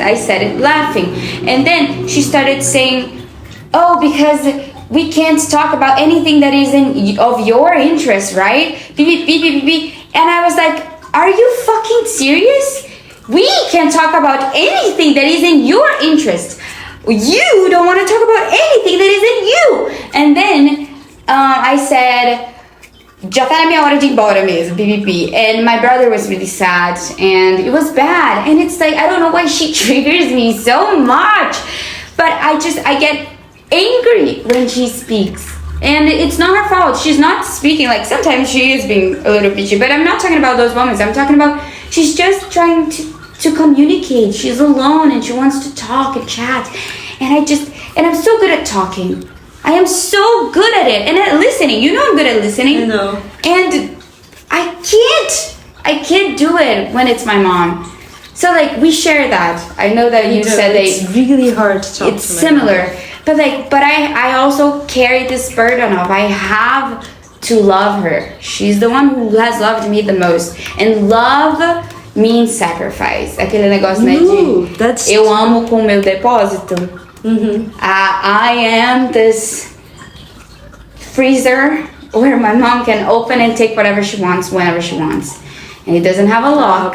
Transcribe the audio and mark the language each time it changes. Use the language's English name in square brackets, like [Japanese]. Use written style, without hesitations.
[English] I said it laughing. And then she started saying, oh, because we can't talk about anything that is of your interest, right? Beep, beep, beep, beep, beep. And I was like, are you fucking serious? We can talk about anything that is in your interest. you don't want to talk about anything that isn't you. And then I said, [Portuguese] já tá na minha hora de ir embora mesmo, PPP. [English] And my brother was really sad, and it was bad. And it's like, I don't know why she triggers me so much, but I get angry when she speaks. And it's not her fault. She's not speaking. Like, sometimes she is being a little bitchy, but I'm not talking about those moments. I'm talking about she's just trying to communicate. She's alone and she wants to talk and chat. And I'm so good at talking. I am so good at it. And at listening. You know I'm good at listening. I know. And I can't do it when it's my mom. So, like, we share that. I know that you said that it's really hard to talk it's to my similar. mom. But I also carry this burden of I have to love her. She's the one who has loved me the most. And love means sacrifice. [Portuguese] Aquele negócio, né, de eu amo com o meu depósito. [English] I am this freezer where my mom can open and take whatever she wants whenever she wants. And it doesn't have a lock.